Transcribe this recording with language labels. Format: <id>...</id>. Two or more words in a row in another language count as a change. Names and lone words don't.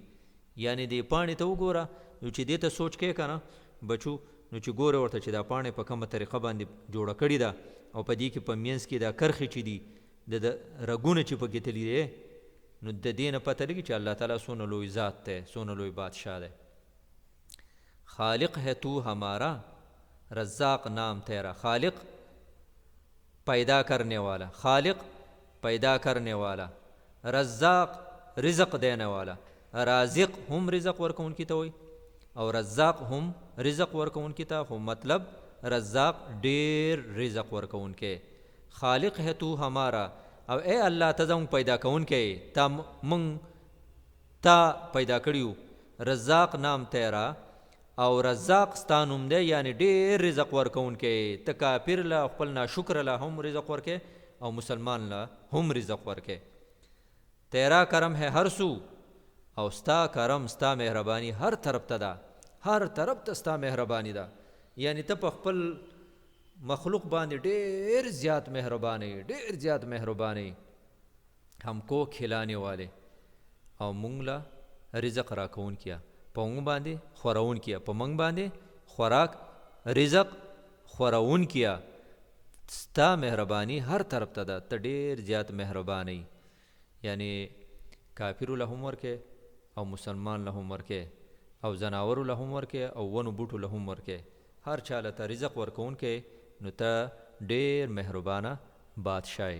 <ps>یعنی دې پاڼې ته وګوره، نو چې دې ته سوچ کې کنه بچو، نو چې ګوره ورته چې دا پاڼې په کومه طریقه باندې جوړه کړې ده، او په دې کې په منځ کې دا کرښې چې دي، د رګونه چې پکې تللي دی، نو د دې نه پته لګي چې الله تعالی څومره لوی ذات دی، څومره لوی بادشاہ دی.</ps> <ur>خالق ہے تو ہمارا، رزاق نام تیرا. خالق پیدا کرنے والا، خالق پیدا کرنے والا، رزاق رزق دینے والا.</ur> <ps>رازق هم رزق ورکون کی ته وایي، او رزاق هم رزق ورکون کی ته، خو مطلب رزاق ډیر رزق ورکون کې.</ps> <ur>خالق ہے تو ہمارا،</ur> <ps>او اے الله ته زموږ پیدا کون کې، تا مونږ تا پیدا کړیو.</ps> <ur>رزاق نام تیرا،</ur> <ps>او رزاق ستا نوم دی، یعنی ډیر رزق ورکون کې. ته کافر له خپل ناشکر له هم رزق ورکې، او مسلمان له هم رزق ورکې.</ps> <ur>تیرا کرم ہے ہر سو</ur> <ps>او ستا کرم ستا مهربانی هر طرف ته ده، هر طرف ته ستا مهربانی ده. یعنی ته په خپل مخلوق باندې ډیر زیات مهربانه، ډیر زیات مهربانه.</ps> <ur>ہم کو کھلانے والے</ur> <ps>او مونږ له رزق راکون کیا، په مونږ باندې خورون کیا، په مونږ باندې خوراک رزق خورون کیا. ستا مهربانی هر طرف ته ده، ته ډیر زیات مهربانی. یعنی کافر له هم ورکه او مسلمان له هم ورکه او زناور له هم ورکه او ونو بوټو له هم ورکه، هر چاله ته رزق ورکون کې، نو ته ډیر مهربانه بادشاہ.</ps>